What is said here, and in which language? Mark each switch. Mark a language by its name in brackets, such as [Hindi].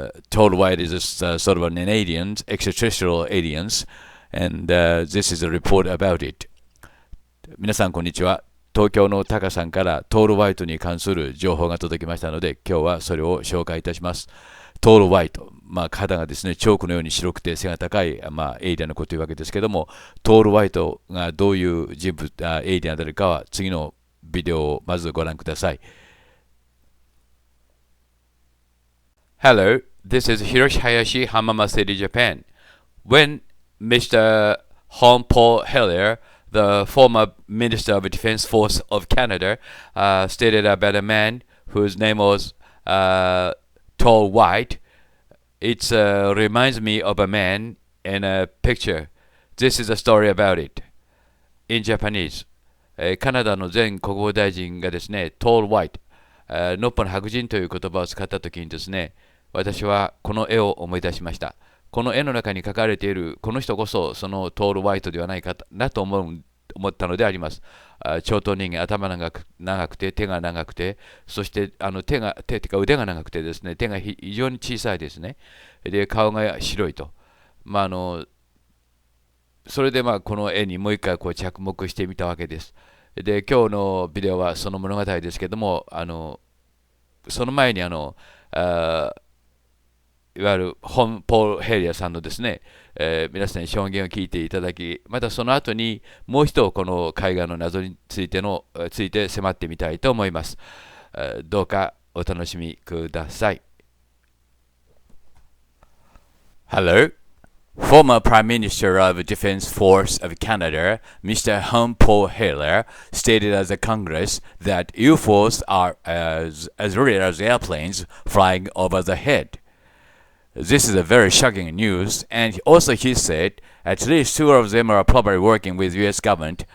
[English] TallWhite is sort of an alien, extraterrestrial aliens, and this is a report about it. [Japanese] 皆さんこんにちは。東京のタカさんからトール・ホワイトに関する情報が届きましたので、今日はそれを紹介いたします。トール・ホワイト、肌がですね、チョークのように白くて背が高い、エイリアンのことというわけですけども、トール・ホワイトがどういう人物、エイリアンであるかは次のビデオをまずご覧ください。 [English] Hello, this is Hiroshi Hayashi, Hamama City, Japan. When Mr. Paul Hellyer, the former Minister of Defense Force of Canada, stated about a man whose name was TallWhite, it reminds me of a man in a picture. This is a story about it. [Japanese] In Japanese, カナダの前国防大臣がですね、TallWhite、ノッポの白人という言葉を使ったときにですね、私はこの絵を思い出しました。この絵の中に描かれているこの人こそそのトール・ホワイトではないかなと思ったのであります。長頭人間、頭長くて、手が長くて、そして手とか腕が長くてですね、手が非常に小さいですね。で、顔が白いと。それでこの絵にもう一回着目してみたわけです。で、今日のビデオはその物語ですけども、その前にいわゆるポール・ヘリアさんのですね、皆さんに証言を聞いていただき、またその後にもう一度この海岸の謎について迫ってみたいと思います。どうかお楽しみください。 [English] Hello. Former Prime Minister of the Defense Force of Canada, Mr. Paul Hellyer, stated at the Congress that UFOs are as real as airplanes flying over the head.This is a very shocking news, and also he said at least two of them are probably working with U.S. government.